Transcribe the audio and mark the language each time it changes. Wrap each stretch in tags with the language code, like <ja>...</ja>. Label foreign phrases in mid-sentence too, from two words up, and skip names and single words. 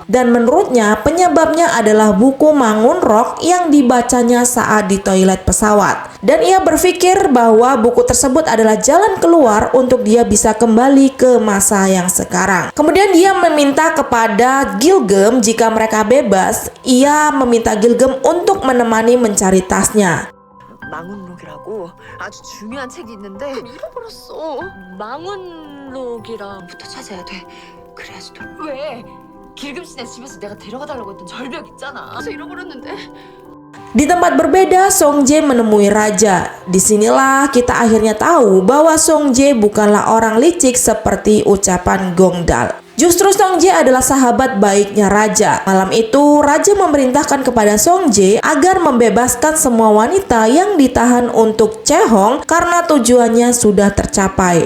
<id>Dan menurutnya penyebabnya adalah buku Mangunrok yang dibacanya saat di toilet pesawat. Dan ia berpikir bahwa buku tersebut adalah jalan keluar untuk dia bisa kembali ke masa yang sekarang. Kemudian dia meminta kepada Gilgem jika mereka bebas, ia meminta Gilgem untuk menemani mencari tasnya.</id> <ko>망운록이라고 아주 중요한 책이 있는데 잃어버렸어. 망운록이랑부터 찾아야 돼. 그래야지 돼. 왜? 길금 씨네 집에서 내가 데려가달라고 했던 절벽 있잖아. 그래서 잃어버렸는데.</ko> <id>Di tempat berbeda, Song Jae menemui raja. Disinilah kita akhirnya tahu bahwa Song Jae bukanlah orang licik seperti ucapan Gyeongdal. Justru Song Jae adalah sahabat baiknya raja. Malam itu, raja memerintahkan kepada Song Jae agar membebaskan semua wanita yang ditahan untuk Chehong karena tujuannya sudah tercapai.</id>